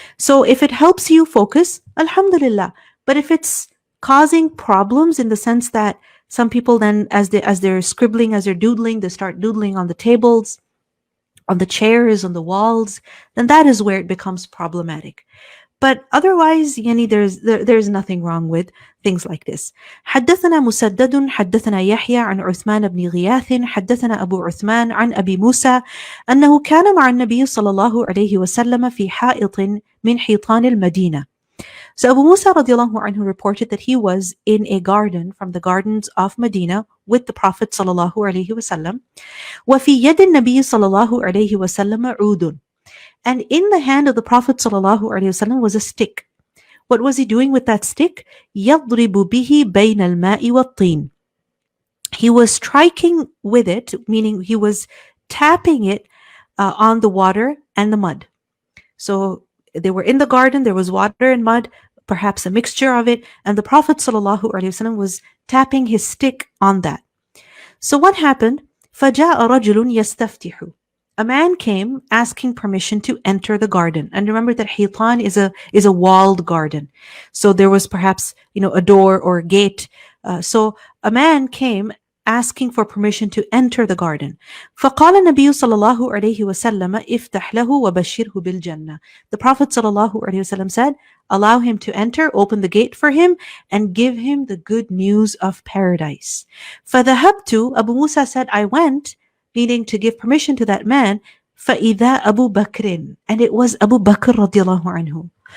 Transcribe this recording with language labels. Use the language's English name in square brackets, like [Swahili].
[English] So if it helps you focus, alhamdulillah. But if it's causing problems in the sense that some people then, as they're scribbling, as they're doodling, they start doodling on the tables, on the chairs, on the walls, then that is where it becomes problematic. But otherwise, there's nothing wrong with things like this. [Arabic] حدثنا مسدد حدثنا يحيى عن عثمان بن غياث حدثنا أبو عثمان عن أبي موسى أنه كان مع النبي صلى الله عليه وسلم في حائط من حيطان المدينة. [English] So Abu Musa radiallahu anhu reported that he was in a garden from the gardens of Medina with the Prophet sallallahu alaihi wasallam. [Arabic] وفي يد النبي صلى الله عليه وسلم عود. [English] And in the hand of the Prophet ﷺ was a stick. What was he doing with that stick? [Arabic] يَضْرِبُ بِهِ بَيْنَ الْمَاءِ وَالطِّينِ. [English] He was striking with it, meaning he was tapping it on the water and the mud. So they were in the garden, there was water and mud, perhaps a mixture of it, and the Prophet ﷺ was tapping his stick on that. So what happened? [Arabic] فَجَاءَ رَجُلٌ يَسْتَفْتِحُ. [English] A man came asking permission to enter the garden. And remember that Hitan is a walled garden. So there was perhaps, a door or a gate. So a man came asking for permission to enter the garden. [Arabic] فقال النبي صلى الله عليه وسلم افتح له وبشره بالجنة. [English] The Prophet صلى الله عليه وسلم said, allow him to enter, open the gate for him, and give him the good news of paradise. [Arabic] فذهبت, [English] Abu Musa said, I went, meaning to give permission to that man, [Arabic] فإذا أبو بكر, [English] and it was Abu Bakr رضي الله عنه.